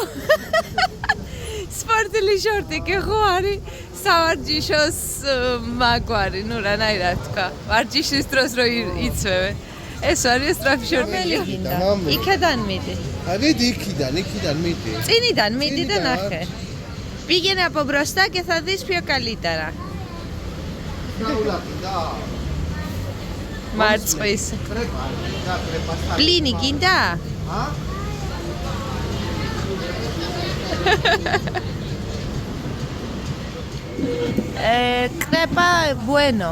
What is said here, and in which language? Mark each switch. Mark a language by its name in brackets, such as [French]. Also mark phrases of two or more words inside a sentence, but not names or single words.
[Georgian] სპორტული შორტი კი ხო არის? სავარჯიშოს მაგვარი, ნუ რანაირად თქვა. ვარჯიშის დროს რო იცვევე. ეს არის სწრაფი შორტი. იქიდან მიდი. აგეთ იქიდან მიდი. წინიდან მიდი და ნახე. [Greek] Πήγαινε από μπροστά και θα δεις πιο καλύτερα. [Georgian] მარწყვის. ბლინი გინდა? კრეპა bueno.